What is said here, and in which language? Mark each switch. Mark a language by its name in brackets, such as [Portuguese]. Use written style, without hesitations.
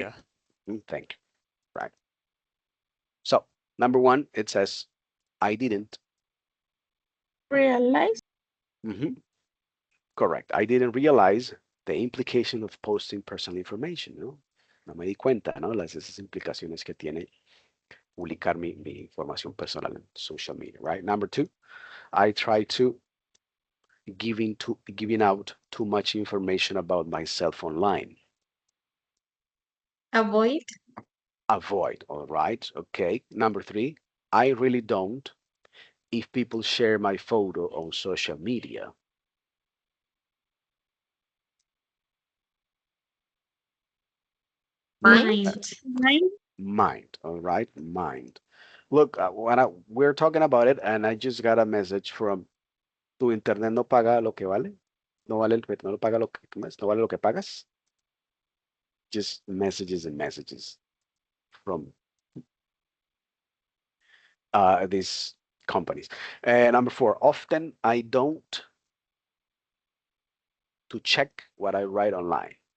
[English] yeah. Thank you, right? So, number one, it says, I didn't. Realize. Correct. I didn't realize the implication of posting personal information, ¿no? [Spanish] No me di cuenta, ¿no? Esas implicaciones que tiene publicar mi información personal en [English] social media, right? Number two, I try to giving out too much information about myself online. Avoid. Avoid, all right, okay. Number three, I really don't if people share my photo on social media. Mind. Mind, all right, mind. Look, we're talking about it, and I just got a message from [Spanish] tu internet no paga lo que vale. No vale no lo paga lo que no vale lo que pagas. [English] Just messages and messages from these companies. Number four, often I don't to check what I write online.